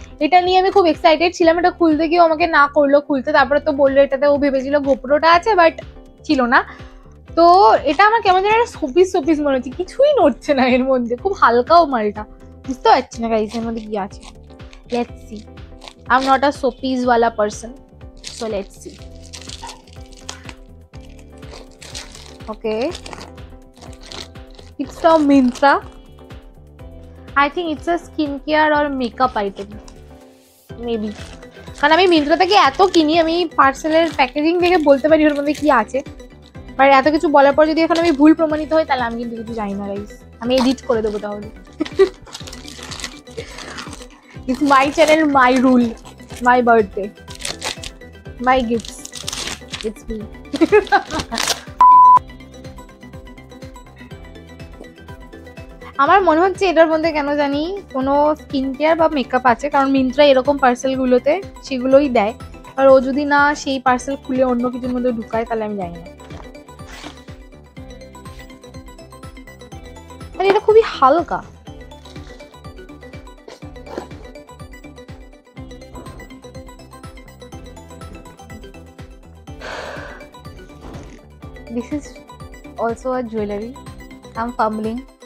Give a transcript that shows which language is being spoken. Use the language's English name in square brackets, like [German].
[Bangla] এটা নিয়ে আমি খুব এক্সাইটেড ছিলাম, এটা খুলতে গিয়ে আমাকে না করলো খুলতে, তারপরে তো বললো এটাতে ও ভেবেছিল গোপ্রোটা আছে, বাট ছিল না। তো এটা আমার কেমন যেন একটা শোপিস মনে হচ্ছে, কিছুই নড়ছে না এর মধ্যে, খুব হালকাও মালটা, বুঝতে পারছি না গাইস এর মধ্যে কি আছে। [English] Let's see, I am not a showpiece ওয়ালা person, so let's see. Okay, it's from Myntra. I think it's a skincare or makeup item, maybe. [Bangla] কারণ আমি মিন্ত্রা থেকে এত কিনি, আমি পার্সেলের প্যাকেজিং দেখে বলতে পারি ওর মধ্যে কি আছে, বাট এত কিছু বলার পর যদি এখন আমি ভুল প্রমাণিত হই, তাহলে আমি কিন্তু কিছু জানি না গাইস, আমি এডিট করে দেবো তাহলে। [English] It's my channel, my rule, my birthday, my gifts, it's me. [Bangla] আমার মনে হচ্ছে এটার মধ্যে কেন জানি কোনো স্কিন কেয়ার বা মেকআপ আছে, কারণ মিন্ত্রা এরকম পার্সেলগুলোতে সেগুলোই দেয়, আর ও যদি না সেই পার্সেল খুলে অন্য কিছুর মধ্যে ঢুকায়, তাহলে আমি জানি না। মানে এটা খুবই হালকা, [English] this is also a jewelry, I'm fumbling.